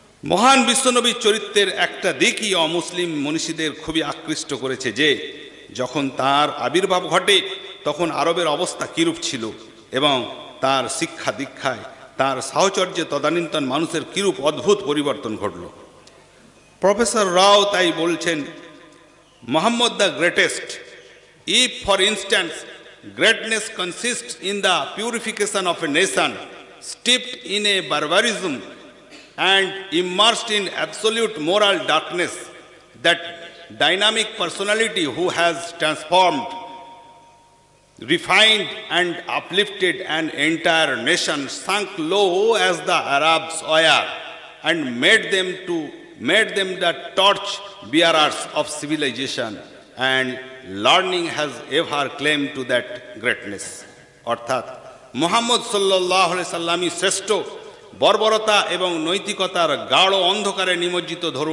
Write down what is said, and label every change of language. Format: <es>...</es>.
<bn>মহান বিশ্বনবীর চরিত্রের একটা দিকই অমুসলিম মনীষীদের খুবই আকৃষ্ট করেছে যে যখন তার আবির্ভাব ঘটে তখন আরবের অবস্থা কিরূপ ছিল এবং তার শিক্ষা দীক্ষায়, তার সাহচর্যে তদানীন্তন মানুষের কিরূপ অদ্ভুত পরিবর্তন ঘটল।</bn> <en>Professor Rao তাই বলছেন, Muhammad the greatest, if for instance greatness consists in the purification of a nation steeped in a barbarism and immersed in absolute moral darkness, that dynamic personality who has transformed, refined and uplifted an entire nation sunk low as the Arabs were and made them the torch bearers of civilization, and learning has ever claimed to that greatness.</en> <bn>অর্থাৎ মুহাম্মদ সাল্লাল্লাহু আলাইহি সাল্লামই শ্রেষ্ঠ, বর্বরতা এবং নৈতিকতার গাঢ় অন্ধকারে নিমজ্জিত</bn>